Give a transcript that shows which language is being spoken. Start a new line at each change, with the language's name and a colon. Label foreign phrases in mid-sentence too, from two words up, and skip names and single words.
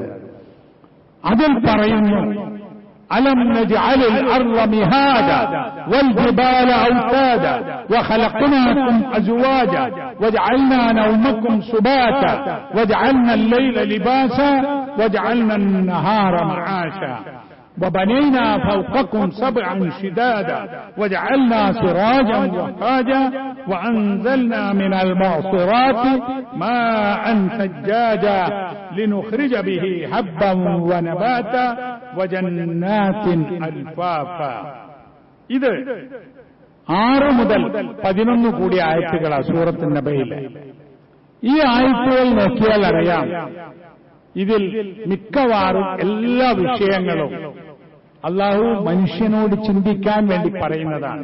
Malayalam: അതിൽ പറയുന്നു
Arabic: ألم نجعل الأرض مهادا والجبال أوتادا وخلقناكم أزواجا وجعلنا نومكم سباتا وجعلنا الليل لباسا وجعلنا النهار معاشا. وبنينا فوقكم سبعا شدادا وجعلنا سراجا وهاجا وأنزلنا من المعصرات ماء ثجاجا لنخرج به حبا ونباتا وجنات ألفافا.
Malayalam: ഇത് 6 മുതൽ 11 കൂടി ആയത്തുകളാണ് സൂറത്ത് നബയിലെ. ഈ ആയത്തുകൾ നോക്കിയാൽ അറിയാം ഇതിൽ മിക്കവാറും എല്ലാ വിഷയങ്ങളും അള്ളാഹു മനുഷ്യനോട് ചിന്തിക്കാൻ വേണ്ടി പറയുന്നതാണ്.